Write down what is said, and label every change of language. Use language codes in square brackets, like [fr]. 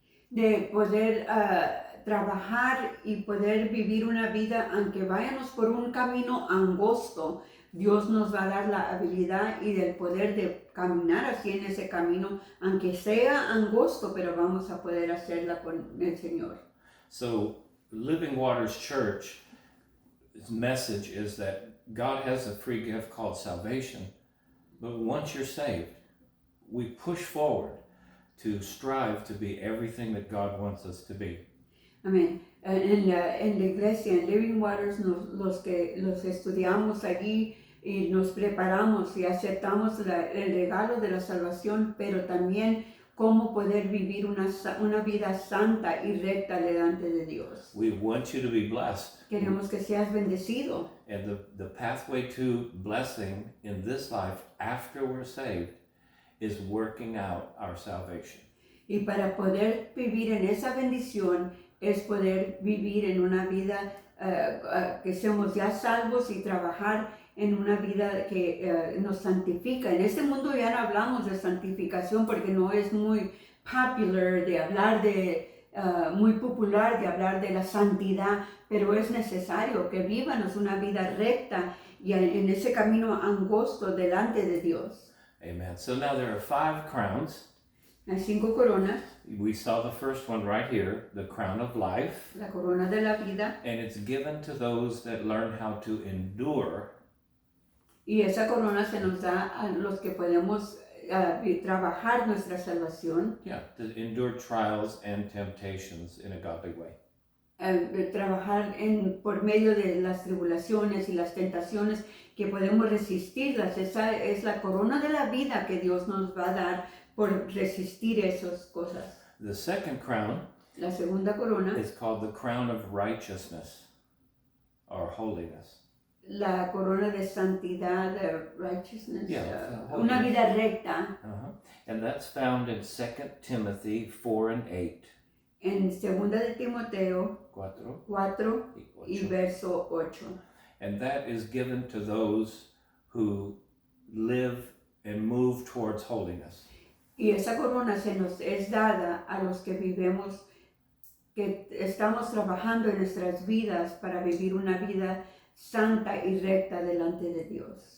[es] De poder trabajar y poder vivir una vida, aunque vayamos por un camino angosto, Dios nos va a dar la habilidad y el poder de caminar así en ese camino, aunque sea angosto, pero vamos a poder hacerla con el Señor. [en] So, Living Waters Church's message is that God has a free gift called salvation, but once you're saved, we push forward to strive to be everything that God wants us to be. [es] Amén. En la iglesia, en Living Waters, los estudiamos allí y nos preparamos y aceptamos el regalo de la salvación, pero también cómo poder vivir una vida santa y recta delante de Dios. [en] We want you to be blessed. [es] Queremos que seas bendecido. [en] And the pathway to blessing in this life after we're saved is working out our salvation. [es] Y para poder vivir en esa bendición es poder vivir en una vida que seamos ya salvos y trabajar en una vida que nos santifica. En este mundo ya no hablamos de santificación porque no es muy popular de hablar muy popular de hablar de la santidad, pero es necesario que vivamos una vida recta y en ese camino angosto delante de Dios. [en] Amen. So now there are 5 crowns. [es] Hay 5 coronas, [en] We saw the first one right here, the crown of life, [es] la corona de la vida, [en] and it's given to those that learn how to endure. [es] y esa corona se nos da a los que podemos trabajar nuestra salvación, [en] Yeah, to endure trials and temptations in a godly way. [es] trabajar por medio de las tribulaciones y las tentaciones que podemos resistirlas. Esa es la corona de la vida que Dios nos va a dar por resistir esas cosas. [en] The second crown [es] La segunda corona, [en] is called the crown of righteousness or holiness. [es] la corona de santidad, righteousness, [en] Yeah, [es] una vida recta. [en] And that's found in 2 Timothy 4 and 8. [es] En segunda de Timoteo 4 4 y 8. verso 8. [en] And that is given to those who live and move towards holiness. [es] Y esa corona se nos es dada a los que vivimos, que estamos trabajando en nuestras vidas para vivir una vida santa y recta delante de Dios.